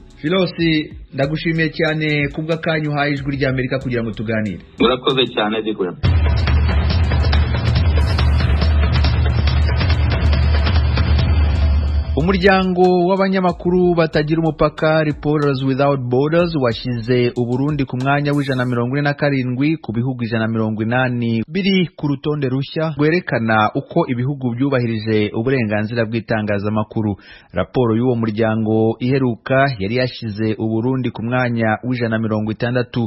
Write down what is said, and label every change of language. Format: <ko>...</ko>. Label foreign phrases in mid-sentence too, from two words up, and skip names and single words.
<rw>Philose, ndagushimiye cyane kubw'akanyu uhaye Ijwi ry'Amerika kugira ngo tuganire. Murakoze cyane Digwe. Umuryango w'abanyamakuru batagira umupaka, Reporters Without Borders, washyize Uburundi ku mwanya w'147 ku bihugu 180 biri ku rutonde rushya rwerekana uko ibihugu byubahirije uburenganzira bw'itangazamakuru. Raporo y'uwo muryango iheruka yari yashyize Uburundi ku mwanya w'160.</rw>